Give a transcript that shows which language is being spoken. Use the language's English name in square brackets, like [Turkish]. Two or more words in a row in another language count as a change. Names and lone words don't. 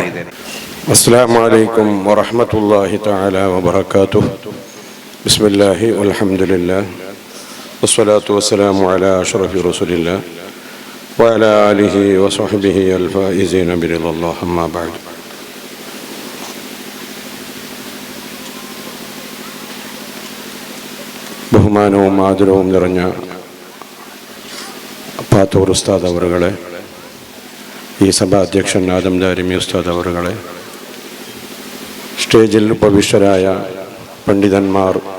[Arabic] السلام عليكم ورحمة الله تعالى وبركاته. بسم الله والحمد لله والصلاة والسلام على أشرف رسول الله وعلى آله وصحبه الفائزين برضا الله، أما بعد. [Malayalam] ബഹുമാനവും ആദരവും നിറഞ്ഞ പാത്തൂർ ഉസ്താദ് അവറുകളെ, ഈ സഭാ അധ്യക്ഷൻ ആദം ദാരിമി ഉസ്താദ് അവറുകളെ, സ്റ്റേജിൽ ഉപവിഷ്ടരായ പണ്ഡിതന്മാർ,